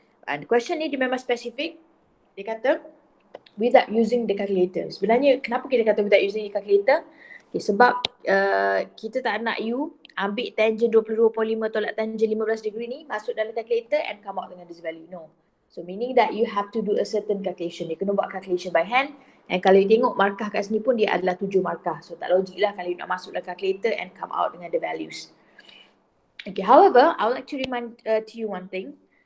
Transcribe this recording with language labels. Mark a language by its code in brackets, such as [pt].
[ms] And question ni dia memang spesifik. Dia kata [en] without using the calculator. [ms] Sebenarnya kenapa kita kata [en] without using the calculator? [ms] Okay, sebab kita tak nak you ambil tangent 22.5 tolak tangent 15 degree ni masuk dalam calculator [en] and come out [ms] dengan [en] this value. [ms] No. [en] So meaning that you have to do a certain calculation. [ms] You kena buat calculation by hand. And kalau you tengok markah kat sini pun dia adalah 7 markah. So tak logik lah kalau you nak masuk dalam calculator [en] and come out [ms] dengan [en] the values. Okay, however, I would like to remind to you one thing.